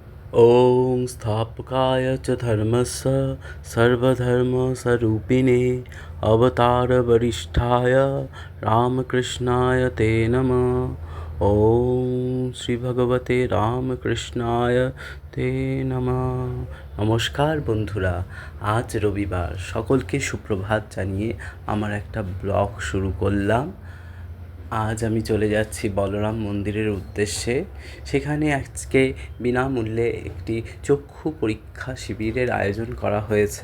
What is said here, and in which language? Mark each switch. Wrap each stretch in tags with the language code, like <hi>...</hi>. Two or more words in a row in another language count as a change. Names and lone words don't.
<sa>ॐ स्थापकाय च धर्मस्य सर्वधर्मस्वरूपिणे अवतारवरिष्ठाय रामकृष्णाय ते नमः। ॐ श्री भगवते রামকৃষ্ণায় তে নমঃ।</sa> <bn>নমস্কার বন্ধুরা, আজ রবিবার, সকলকে সুপ্রভাত জানিয়ে আমার একটা ব্লগ শুরু করলাম। আজ আমি চলে যাচ্ছি বলরাম মন্দিরের উদ্দেশ্যে। সেখানে আজকে বিনামূল্যে একটি চক্ষু পরীক্ষা শিবিরের আয়োজন করা হয়েছে।</bn>